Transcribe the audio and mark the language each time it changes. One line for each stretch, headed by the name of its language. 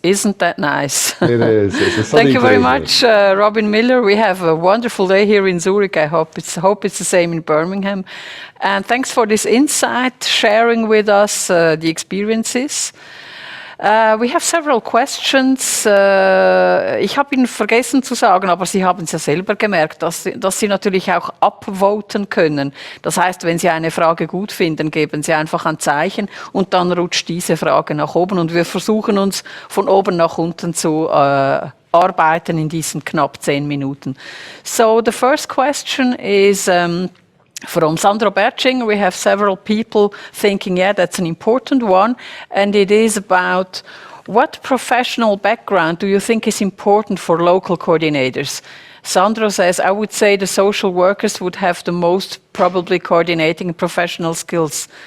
English: Isn't that nice? It is. It's a sunny Thank you very day, much, Robin Miller. We have a wonderful day here in Zurich. I hope it's the same in Birmingham. And thanks for this insight, sharing with us the experiences. We have several questions.
German: Ich habe Ihnen vergessen zu sagen, aber Sie haben es ja selber gemerkt, dass Sie natürlich auch upvoten können. Das heißt, wenn Sie eine Frage gut finden, geben Sie einfach ein Zeichen und dann rutscht diese Frage nach oben und wir versuchen uns von oben nach unten zu arbeiten in diesen knapp 10 Minuten.
English: So the first question is from Sandro Berching. We have several people thinking, yeah, that's an important one. And it is about what professional background do you think is important for local coordinators? Sandro says, I would say the social workers would have the most probably coordinating professional skills.